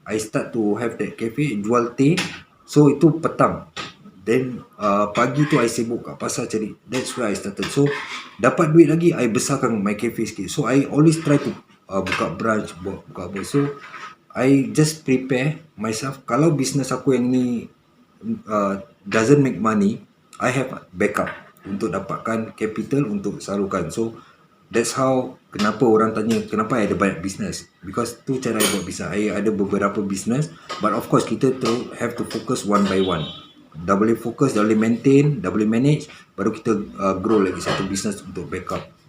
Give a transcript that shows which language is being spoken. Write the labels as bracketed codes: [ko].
[en] I start to have that cafe, jual teh. [ms] So itu petang. Then pagi tu I sibuk kat pasar cari. [en] That's where I started. [ms] So dapat duit lagi, I besarkan my cafe sikit. So I always try to buka branch, buka apa. [en] So I just prepare myself. [ms] Kalau business aku yang ni [en] doesn't make money, [ms] I have backup untuk dapatkan capital untuk salurkan. [en] So that's how, [ms] kenapa orang tanya kenapa I ada banyak business, because tu cara I buat business. [en] I ada beberapa business, but of course kita have to focus one by one. [ms] Dah boleh fokus, dah boleh maintain, dah boleh manage, baru kita grow lagi satu business untuk backup.